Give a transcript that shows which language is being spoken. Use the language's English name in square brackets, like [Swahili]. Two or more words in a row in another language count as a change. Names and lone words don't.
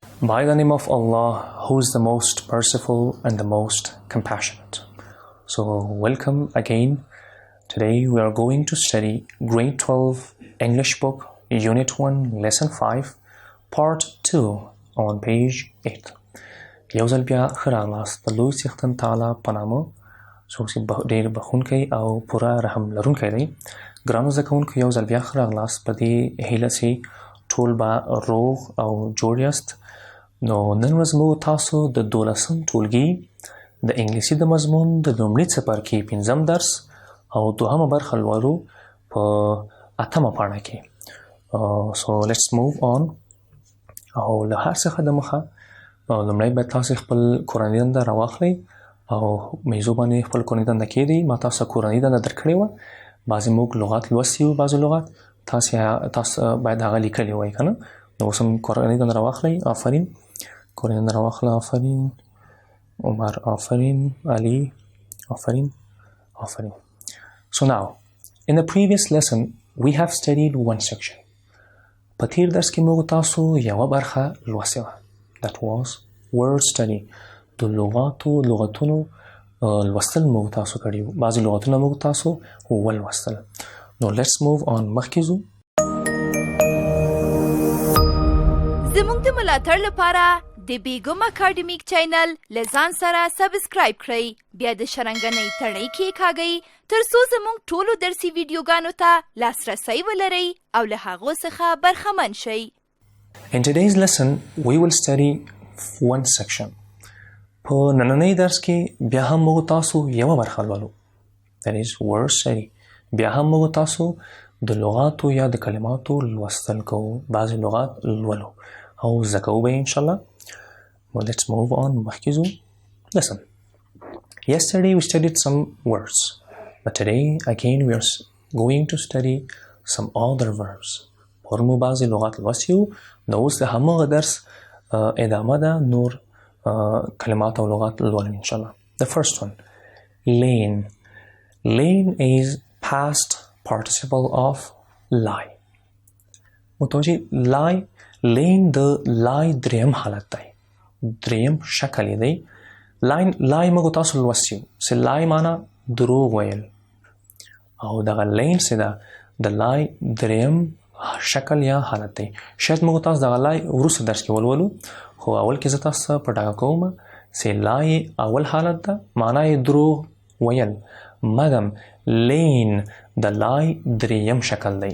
[English] By the name of Allah, who is the most merciful and the most compassionate. So, welcome again. Today we are going to study Grade 12 English book, Unit 1, Lesson 5, Part 2 on page 8. [Pashto] یو ځل بیا ښه راغلاست د لوی څښتن تعالی په نامه څوک چې ډېر بخښونکی او پوره رحم لرونکی دی. ګرانو زده کوونکو یو ځل بیا ښه راغلاست په دې هیله چې ټول به روغ او جوړ یاست. نو نن ورځ موږ تاسو د 12 ټولګي د انګلیسي د مضمون د لومړي څپرکي 5م درس او دوهمه برخه لولو په 8مه پاڼه کې. [English] So let's move on. [Pashto] او له هر څه د مخه لومړی باید تاسو خپل کورنۍ دنده راواخلئ او میزو باندې خپل کورنۍ دنده کېږدئ. ما تاسو کورنۍ دنده درکړې وه. بعضې موږ لغات لوستي وو، بعضې لغات تاسو باید هغه لیکلي وای که نه. نو اوس هم کورنۍ دنده راواخلئ. آفرین. کورنۍ دنده راواخله. آفرین. عمر. آفرین. علي. آفرین. آفرین. [English] So now, in the previous lesson, we have studied one section. [Pashto] په تیر درس کې موږ تاسو یوه برخه لوستې وه. [English] That was word study. [Pashto] د لغتونو لوستل موږ تاسو کړي وو. بعضې لغتونه موږ تاسو ولوستل. [English] نو let's move on. [Pashto] مخکې ځو. زموږ د ملاتړ لپاره د بیګم اکاډمیک چینل له ځان سره سبسکرایب کړئ. بیا د شرنګنۍ تڼۍ کېکاږئ تر څو زموږ ټولو درسي ویډیوګانو ته لاسرسی ولرئ او له هغو څخه برخمن شئ. [English] In today's lesson, we will study one section. [Pashto] په نننۍ درس کې بیا هم موږ تاسو یوه برخه لولو. [English] That is word study. [Pashto] بیا هم موږ تاسو د لغاتو یا د کلماتو لوستل کوو. بعضې لغات لولو او زده کوو به انشاءالله. [English] Well, let's move on. [Pashto] مخکې ځو. [English] Listen. Yesterday we studied some words. But today, again, we are going to study some other verbs. [Pashto] پرمو بعضې لغات لوستي وو. نو اوس د همغه درس ادامه ده. نور کلمات او لغات لولو انشاءالله. [English] The first one. Lane. Lane is past participle of lie. [Pashto] متوجه lie. Lane د lie دریم حالت دی. دریم شکل دی. lie موږ تاسو لوستي وو چې lie معنا دروغ ویل او دغه لین چې ده د lie دریم شکل یا حالت دی. شاید موږ تاسو دغه lie وروسته درس کې ولولو، خو اول کې زه تاسو په ډاګه کوم چې lie اول حالت ده، معنا یې دروغ ویل، مګم لین د lie دریم شکل دی.